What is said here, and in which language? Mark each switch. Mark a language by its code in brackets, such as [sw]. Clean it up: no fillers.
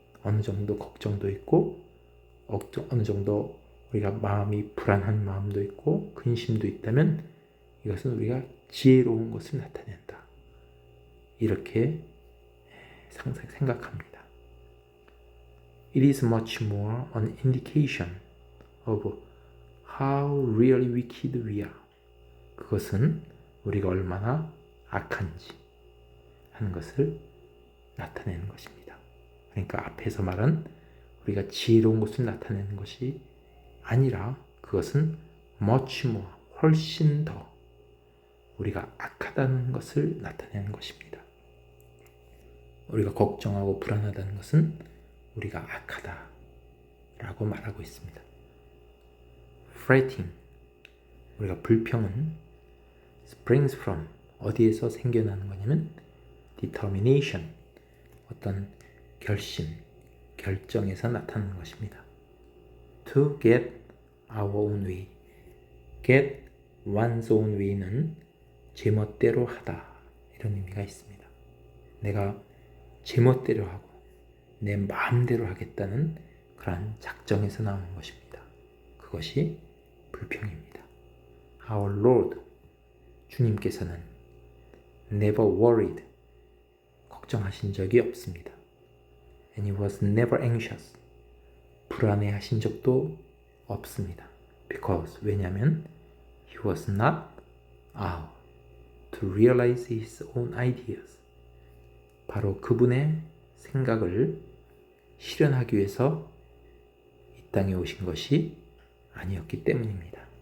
[ko] 어느 정도 걱정도 있고 어느 정도 우리가 마음이 불안한 마음도 있고 근심도 있다면 이것은 우리가 지혜로운 것을 나타낸다, 이렇게 생각합니다. [en] It is much more an indication of how really wicked we are, [ko] 그것은 우리가 얼마나 악한지 하는 것을 나타내는 것입니다. 그러니까 앞에서 말한 우리가 지혜로운 것을 나타내는 것이 아니라 그것은 much more, 훨씬 더 우리가 악하다는 것을 나타내는 것입니다. 우리가 걱정하고 불안하다는 것은 우리가 악하다라고 말하고 있습니다. fretting, 우리가 불평은 [en] springs from, [ko] 어디에서 생겨나는 거냐면 determination, 어떤 결심, 결정에서 나타나는 것입니다. [en] To get our own way, get one's own way는 [ko] 제멋대로 하다, 이런 의미가 있습니다. 내가 제멋대로 하고 내 마음대로 하겠다는 그러한 작정에서 나오는 것입니다. 그것이 불평입니다. [en] Our Lord, [ko] 주님께서는 [en] never worried, [ko] 걱정하신 적이 없습니다. [en] And he was never anxious, [ko] 불안해하신 적도 없습니다. Because, 왜냐하면 [en] he was not out to realize his own ideas, [ko] 바로 그분의 생각을 실현하기 위해서 이 땅에 오신 것이 아니었기 때문입니다.